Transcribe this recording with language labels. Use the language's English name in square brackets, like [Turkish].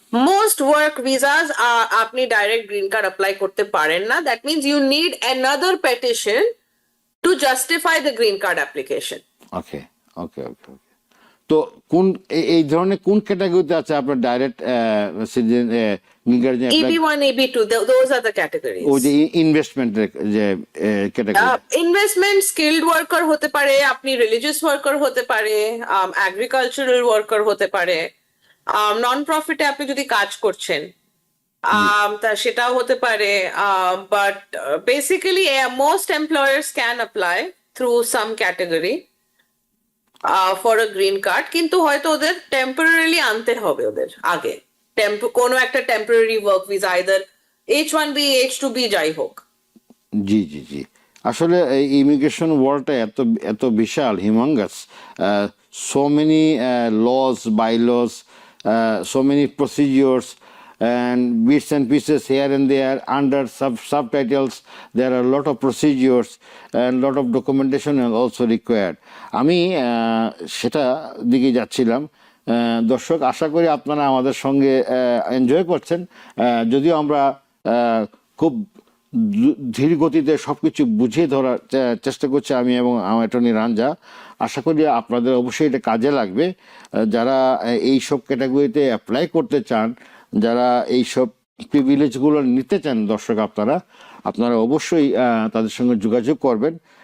[Bangla] Most work visas আপনি direct green card apply করতে পারেন না। [English] That means you need another petition to justify the green card application. Okay okay okay okay. [Bangla] তো কোন এই ধরনের কোন ক্যাটাগরিতে আছে আপনার direct citizen [English] EB1, EB2, those are the categories. [Bangla] ওই যে ইনভেস্টমেন্টের যে ক্যাটাগরি? ইনভেস্টমেন্ট, স্কিলড ওয়ার্কার হতে পারে, আপনি রিলিজিয়াস ওয়ার্কার হতে পারে, এগ্রিকালচারাল ওয়ার্কার হতে পারে, নন প্রফিটে আপনি যদি কাজ করছেন, তা সেটাও হতে পারে। [English] but basically most employers can apply through some category for a green card, [Bangla] কিন্তু হয়তো ওদের টেম্পোরারিলি আনতে হবে ওদের আগে, কোনো একটা temporary work visa, either H1B, H2B, যাই হোক। জি জি জি, আসলে এই ইমিগ্রেশন ওয়ার্ল্ডটা এত এত বিশাল, [English] Humongous, so many laws, bylaws, so many procedures and bits and pieces here and there under subtitles. There are a lot of procedures and lot of documentation are also required. [Bangla] আমি সেটা দিকে যাচ্ছিলাম। দর্শক আশা করি আপনারা আমাদের সঙ্গে এনজয় করছেন, যদিও আমরা খুব ধীর গতিতে সবকিছু বুঝিয়ে ধরার চেষ্টা করছি আমি এবং আমার অ্যাটর্নি রাঞ্জা। আশা করি আপনাদের অবশ্যই এটা কাজে লাগবে। যারা এই সব ক্যাটাগরিতে অ্যাপ্লাই করতে চান, যারা এইসব প্রিভিলেজগুলো নিতে চান, দর্শক আপনারা অবশ্যই তাদের সঙ্গে যোগাযোগ করবেন।